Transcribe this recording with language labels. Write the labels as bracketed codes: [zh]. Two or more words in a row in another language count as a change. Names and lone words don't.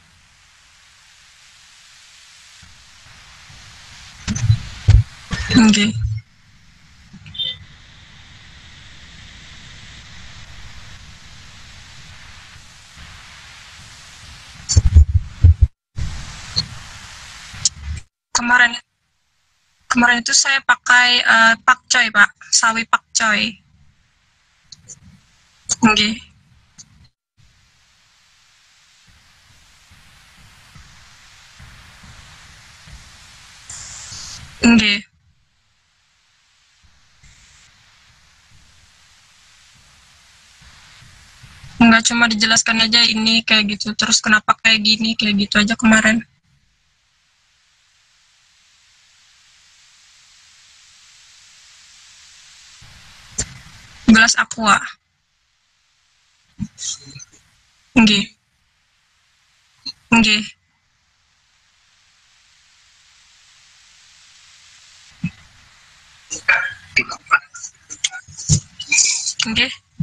[id] Nggih. Kemarin itu saya pakai pakcoy, Pak. Sawi pakcoy. Nggih. Nggih. Enggak, cuma dijelaskan aja ini kayak gitu, terus kenapa kayak gini, kayak gitu aja kemarin. Gelas aqua. Nggih. Nggih. Nggih.